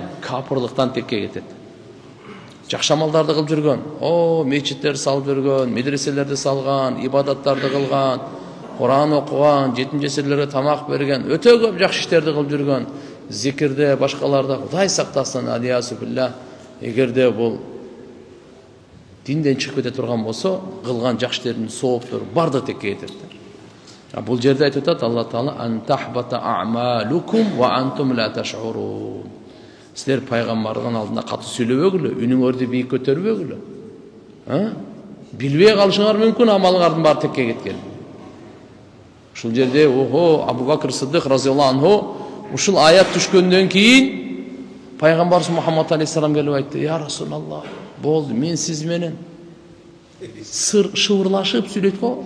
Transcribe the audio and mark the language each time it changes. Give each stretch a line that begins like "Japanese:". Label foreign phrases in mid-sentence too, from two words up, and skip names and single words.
Kyrgyz: Капырлыктан текке кетет. Жакшы амалдарды кылып жүргөн, мечиттер салып жүргөн, медреселерди салган, ибадаттарды кылган, Кур'ан окуган, жетим жесирлерге тамак берген, өтө көп жакшы иштерди кылып жүргөн, зикирде, башкаларда Кудай сактасын,
Arabic: العياذ بالله.
Kyrgyz: Эгерде бул динден чыгып кете турган болсо, кылган жакшы иштердин сооптору бардыгы текке кетет. Бул жерде айтып атат Алла Таала:
Arabic: "أن تحبط أعمالكم وأنتم لا تشعرون."
Kyrgyz: Силер пайгамбардын алдында катуу сүйлөбөгүлө, үнүңөрдү бийик көтөрбөгүлө. Билбей калышыңар мүмкүн, амалыңардын баары текке кеткен. Ушул жерде Абу Бакр Сыддык
Arabic: رضي الله عنه
Kyrgyz: ушул аят түшкөндөн кийин пайгамбарыбыз Мухаммад алейхиссалам келип айтты:
Arabic: "يا رسول الله,
Kyrgyz: болду, мен сиз менен шыбырлашып сүйлөйт го.